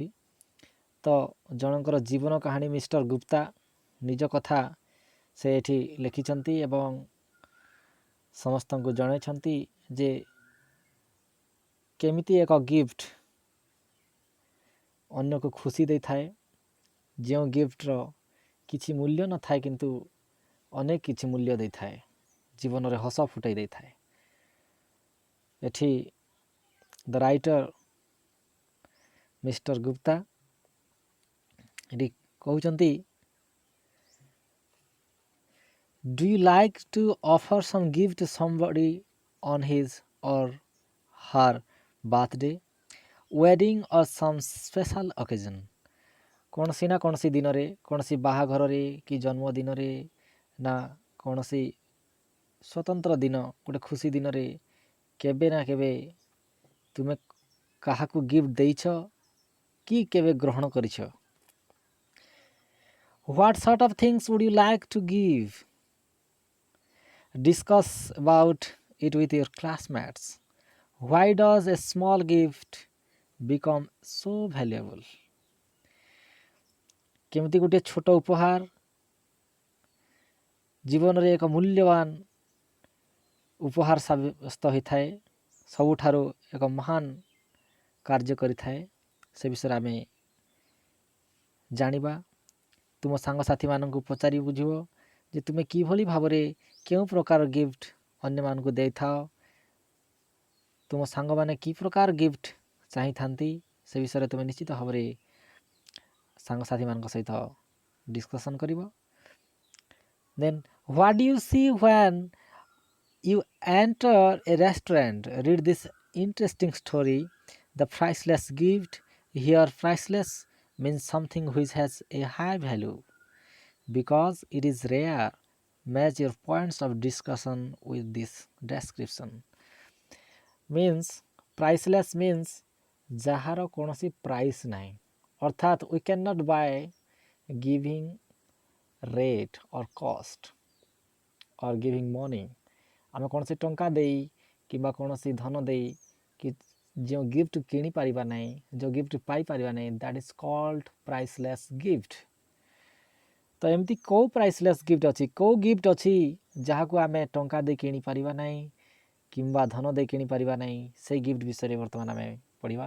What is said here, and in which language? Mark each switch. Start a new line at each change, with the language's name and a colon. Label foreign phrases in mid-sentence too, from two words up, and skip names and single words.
Odia: ତ ଜଣଙ୍କର ଜୀବନ କାହାଣୀ ମିଷ୍ଟର ଗୁପ୍ତା ନିଜ କଥା ସେ ଏଠି ଲେଖିଛନ୍ତି ଏବଂ ସମସ୍ତଙ୍କୁ ଜଣାଇଛନ୍ତି ଯେ କେମିତି ଏକ ଗିଫ୍ଟ ଅନ୍ୟକୁ ଖୁସି ଦେଇଥାଏ, ଯେଉଁ ଗିଫ୍ଟର କିଛି ମୂଲ୍ୟ ନଥାଏ କିନ୍ତୁ ଅନେକ କିଛି ମୂଲ୍ୟ ଦେଇଥାଏ, ଜୀବନରେ ହସ ଫୁଟାଇ ଦେଇଥାଏ। ଏଠି
English: the writer
Odia: ମିଷ୍ଟର ଗୁପ୍ତା ଏଠି କହୁଛନ୍ତି,
English: Do you like to offer some gift to somebody on his or her birthday, wedding or some special occasion?
Odia: କୌଣସି ନା କୌଣସି ଦିନରେ, କୌଣସି ବାହାଘରରେ କି ଜନ୍ମଦିନରେ ନା କୌଣସି ସ୍ୱତନ୍ତ୍ର ଦିନ, ଗୋଟେ ଖୁସି ଦିନରେ କେବେ ନା କେବେ ତୁମେ କାହାକୁ ଗିଫ୍ଟ ଦେଇଛ କି କେବେ ଗ୍ରହଣ କରିଛ?
English: What sort of things would you like to give? Discuss about it with your classmates. Why does a small gift become so valuable?
Odia: କେମିତି ଗୋଟିଏ ଛୋଟ ଉପହାର ଜୀବନରେ ଏକ ମୂଲ୍ୟବାନ ଉପହାର ସାବ୍ୟସ୍ତ ହୋଇଥାଏ, ସବୁଠାରୁ ଏକ ମହାନ କାର୍ଯ୍ୟ କରିଥାଏ, ସେ ବିଷୟରେ ଆମେ ଜାଣିବା। ତୁମ ସାଙ୍ଗସାଥିମାନଙ୍କୁ ପଚାରି ବୁଝିବ ଯେ ତୁମେ କିଭଳି ଭାବରେ କେଉଁ ପ୍ରକାର ଗିଫ୍ଟ ଅନ୍ୟମାନଙ୍କୁ ଦେଇଥାଅ, ତୁମ ସାଙ୍ଗମାନେ କି ପ୍ରକାର ଗିଫ୍ଟ ଚାହିଁଥାନ୍ତି, ସେ ବିଷୟରେ ତୁମେ ନିଶ୍ଚିତ ଭାବରେ ସାଙ୍ଗସାଥିମାନଙ୍କ ସହିତ ଡିସ୍କସନ୍ କରିବ।
English: Then what do you see when you enter a restaurant? Read this interesting story, The Priceless Gift. Here priceless means something which has a high value because it is rare. Match your points of discussion with this description. Means priceless means
Odia: ଯାହାର କୌଣସି ପ୍ରାଇସ୍ ନାହିଁ, ଅର୍ଥାତ୍
English: we cannot buy giving rate or cost or giving money.
Odia: ଆମେ କୌଣସି ଟଙ୍କା ଦେଇ କିମ୍ବା କୌଣସି ଧନ ଦେଇ କି ଯେଉଁ ଗିଫ୍ଟ କିଣିପାରିବା ନାହିଁ, ଯେଉଁ ଗିଫ୍ଟ ପାଇପାରିବା ନାହିଁ,
English: that is called priceless gift.
Odia: ତ ଏମିତି କେଉଁ
English: priceless gift
Odia: ଅଛି, କେଉଁ ଗିଫ୍ଟ ଅଛି ଯାହାକୁ ଆମେ ଟଙ୍କା ଦେଇ କିଣିପାରିବା ନାହିଁ କିମ୍ବା ଧନ ଦେଇ କିଣିପାରିବା ନାହିଁ, ସେଇ ଗିଫ୍ଟ ବିଷୟରେ ବର୍ତ୍ତମାନ ଆମେ ପଢ଼ିବା।